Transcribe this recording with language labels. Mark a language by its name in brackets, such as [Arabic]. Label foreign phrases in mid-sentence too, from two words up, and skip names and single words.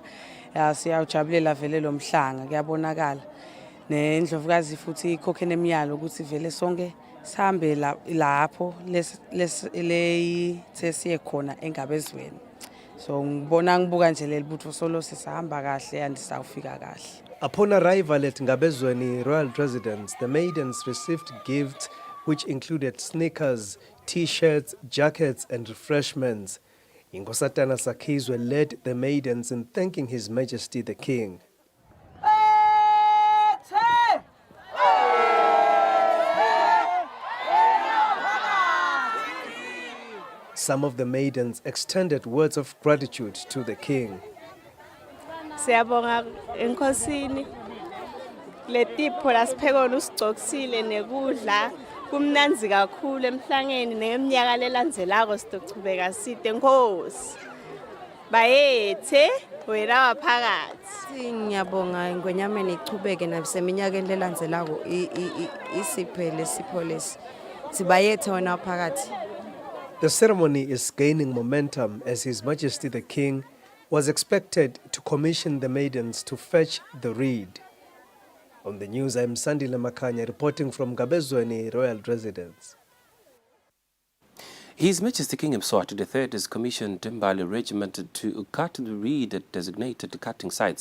[Swati] Siyawujabulela vele lo mhlanga kuyabonakala. Nendlovukazi futhi ikhokhe nemiyalo ukuthi vele sonke sihambe lapho lesiye khona eNgabezweni. So ngibuka nje leli butho solo sisahamba kahle and sawufika kahle. [English] Upon arrival at Ngabezweni royal residence, the maidens received gifts which included sneakers, t-shirts, jackets and refreshments. Inkosatana Sakizwe led the maidens in thanking His Majesty the King. Some of the maidens extended words of gratitude to the king. [Swati] Siyabonga enkosini letipho lasiphekona usigcoksile nekudla kumnanzi kakhulu emhlangeni neminyaka lelandzelako sizochubeka side Nkosi bayethe wena waphakathi. Ngiyabonga Ngwenyama ichubeke naseminyakeni lelandzelako isiphele sipho lesi sibayethe wena waphakathi. [English] The ceremony is gaining momentum as His Majesty the King was expected to commission the maidens to fetch the reed. On the news, I'm Sandile Makanya reporting from Gabezweni Royal Residence. His Majesty King Eswatini III has commissioned Imbali Regiment to cut the reed at designated cutting sites.